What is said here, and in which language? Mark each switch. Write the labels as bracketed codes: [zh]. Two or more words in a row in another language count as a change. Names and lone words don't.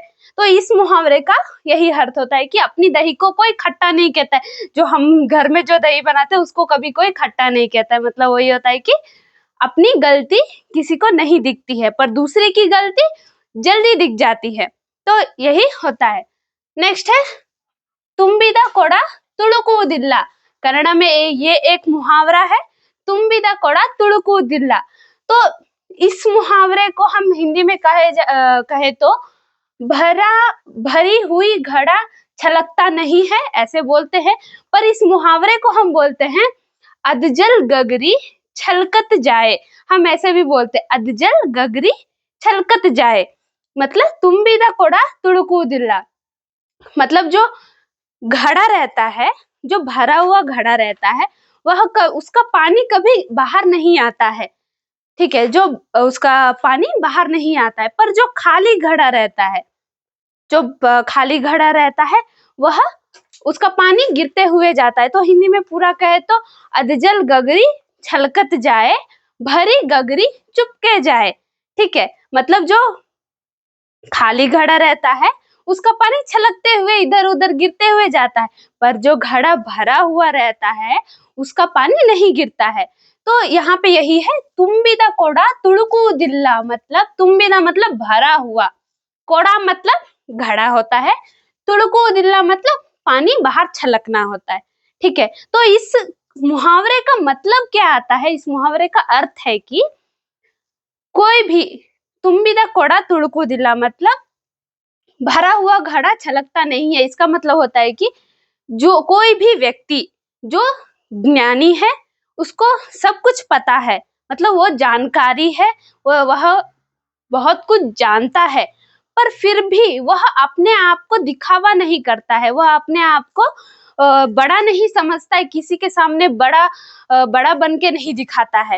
[hi] तो इस मुहावरे का यही अर्थ होता है कि अपनी दही को कोई खट्टा नहीं कहता है। जो हम घर में जो दही बनाते हैं उसको कभी कोई खट्टा नहीं कहता है। मतलब वही होता है कि अपनी गलती किसी को नहीं दिखती है, पर दूसरे की गलती जल्दी दिख जाती है। तो यही होता है। नेक्स्ट है [kn] ತುಂಬಿದ ಕೊಡ ತುಳುಕುವುದಿಲ್ಲ। [hi] कन्नड़ा में ये एक मुहावरा है, [kn] ತುಂಬಿದ ಕೊಡ ತುಳುಕುವುದಿಲ್ಲ। [hi] तो इस मुहावरे को हम हिंदी में कहे तो भरी हुई घड़ा छलकता नहीं है, ऐसे बोलते हैं। पर इस मुहावरे को हम बोलते हैं अधजल गगरी छलकत जाए। हम ऐसे भी बोलते हैं, अधजल गगरी छलकत जाए। मतलब [kn] ತುಂಬಿದ ಕೊಡ ತುಳುಕುವುದಿಲ್ಲ [hi] मतलब जो घड़ा रहता है, जो भरा हुआ घड़ा रहता है, उसका पानी कभी बाहर नहीं आता है। ठीक है, जो उसका पानी बाहर नहीं आता है, पर जो खाली घड़ा रहता है वह उसका पानी गिरते हुए जाता है। तो हिंदी में पूरा कहे तो अधजल गगरी छलकत जाए, भरी गगरी चुपके जाए। ठीक है, मतलब जो खाली घड़ा रहता है उसका पानी छलकते हुए इधर उधर गिरते हुए जाता है, पर जो घड़ा भरा हुआ रहता है उसका पानी नहीं गिरता है। तो यहाँ पे यही है, [kn] ತುಂಬಿದ ಕೊಡ ತುಳುಕುವುದಿಲ್ಲ [hi] मतलब ತುಂಬಿದ मतलब भरा हुआ, कोड़ा मतलब घड़ा होता है, ತುಳುಕುವುದಿಲ್ಲ मतलब पानी बाहर छलकना होता है। ठीक है, तो इस मुहावरे का मतलब क्या आता है, इस मुहावरे का अर्थ है कि कोई भी [kn] ತುಂಬಿದ ಕೊಡ ತುಳುಕುವುದಿಲ್ಲ [hi] मतलब भरा हुआ घड़ा छलकता नहीं है। इसका मतलब होता है कि जो कोई भी व्यक्ति जो ज्ञानी है उसको सब कुछ पता है, मतलब वो जानकारी है, वह बहुत कुछ जानता है, पर फिर भी वह अपने आप को दिखावा नहीं करता है, वह अपने आप को बड़ा नहीं समझता है, किसी के सामने बड़ा बन के नहीं दिखाता है।